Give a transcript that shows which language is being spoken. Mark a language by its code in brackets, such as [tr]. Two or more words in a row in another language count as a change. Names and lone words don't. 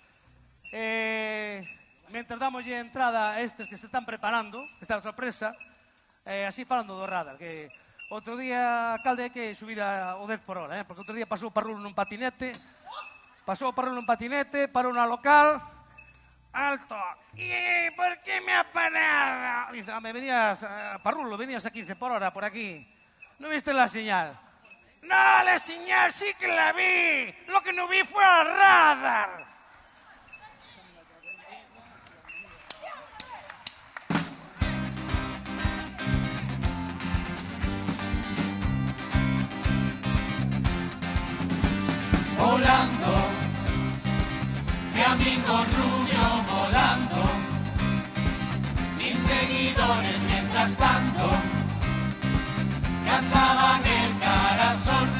[gl] Mientras damos entrada a estes que se están preparando, esta sorpresa, así falando do radar, que outro día, alcalde, hai que subir o 10 por hora, porque outro día pasou o Parrulo nun patinete, parou na local, alto, [es] ¿y por qué me ha parado? Dice, me venías, Parrulo, venías a 15 por hora por aquí. ¿No viste la señal? No, la señal sí que la vi. Lo que no vi fue al radar. Volando, Flamingo Rubio volando, 1000 seguidores mientras tanto cantaban el cara al sol.